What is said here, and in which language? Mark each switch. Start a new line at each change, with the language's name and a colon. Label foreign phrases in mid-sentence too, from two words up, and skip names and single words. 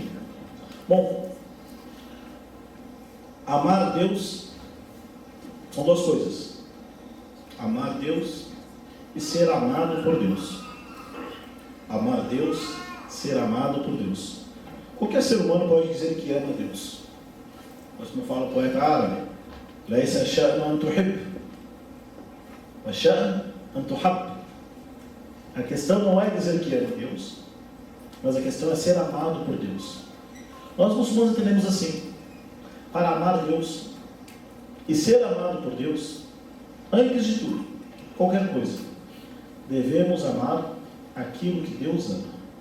Portuguese: Bom, amar Deus são 2 coisas: amar Deus e ser amado por Deus. Amar Deus, ser amado por Deus. Qualquer ser humano pode dizer que ama Deus. Mas como fala o poeta árabe,
Arabic: ليس الشأن أن تحب والشأن أن تحب.
Portuguese: A questão não é dizer que ama Deus, mas a questão é ser amado por Deus. Nós muçulmanos entendemos assim: para amar Deus e ser amado por Deus, antes de tudo, qualquer coisa, devemos amar aquilo que Deus ama.